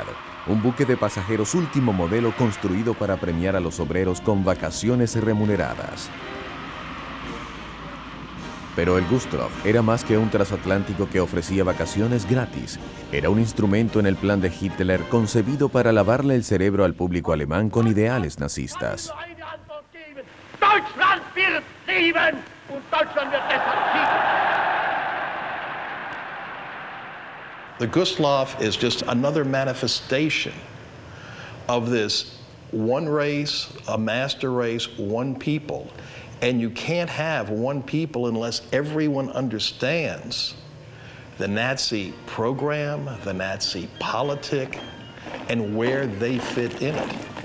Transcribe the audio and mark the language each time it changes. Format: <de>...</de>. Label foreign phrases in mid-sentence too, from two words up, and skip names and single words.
<es>Un buque de pasajeros último modelo construido para premiar a los obreros con vacaciones remuneradas. Pero el Gustlof era más que un transatlántico que ofrecía vacaciones gratis. Era un instrumento en el plan de Hitler concebido para lavarle el cerebro al público alemán con ideales nazistas.</es> <de>Deutschland wird leben und Deutschland wird deshalb siegen.</de> <en>The Gustlof is just another manifestation of this one race, a master race, one people. And you can't have one people unless everyone understands the Nazi program, the Nazi politic, and where they fit in it.</en>